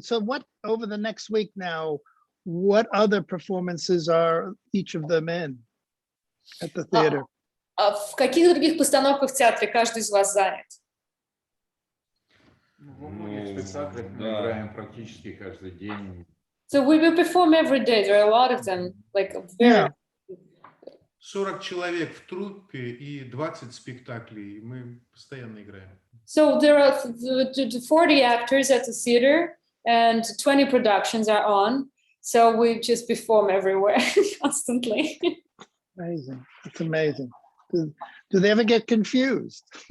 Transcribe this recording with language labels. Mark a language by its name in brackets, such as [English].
[English] So what over the next week now? What other performances are each of them in at the theater? [Russian] В каких других постановках в театре каждый из вас занят? Во многих спектаклях мы играем практически каждый день. [English] So we will perform every day. There are a lot of them, like very. [Russian] 40 человек в труппе и 20 спектаклей. Мы постоянно играем. [English] So there are 40 actors at the theater and 20 productions are on. So we just perform everywhere constantly. Amazing. It's amazing. Do they ever get confused?